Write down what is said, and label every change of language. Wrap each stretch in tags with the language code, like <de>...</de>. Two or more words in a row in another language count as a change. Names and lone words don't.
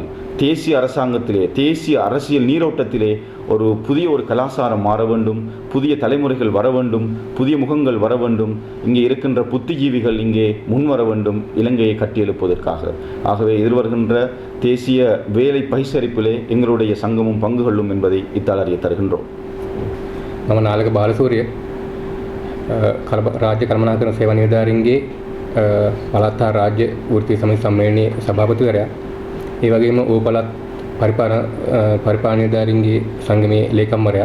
<ta>தேசிய அரசாங்கத்திலே தேசிய அரசியல் நீரோட்டத்திலே ஒரு புதிய ஒரு கலாச்சாரம் மாற வேண்டும், புதிய தலைமுறைகள் வர வேண்டும், புதிய முகங்கள் வர வேண்டும், இங்கே இருக்கின்ற புத்திஜீவிகள் இங்கே முன்வர வேண்டும் இலங்கையை கட்டியெழுப்பதற்காக. ஆகவே எதிர்வருகின்ற தேசிய வேலை பகிசரிப்பிலே எங்களுடைய சங்கமும் பங்கு கொள்ளும் என்பதை இத்தால் அறிய தருகின்றோம்.</ta> <si>මම නාලක බාලසූරිය රාජ්‍ය කළමනාකරණ සේවා නිලධාරීන්ගේ පළාත් හා රාජ්‍ය වෘත්තීය සමිති සම්මේලනයේ සභාපතිවරයා ඒ වගේම ඕපළාත් පරිපාලන නිලධාරීන්ගේ සංගමේ ලේකම්වරයා.</si>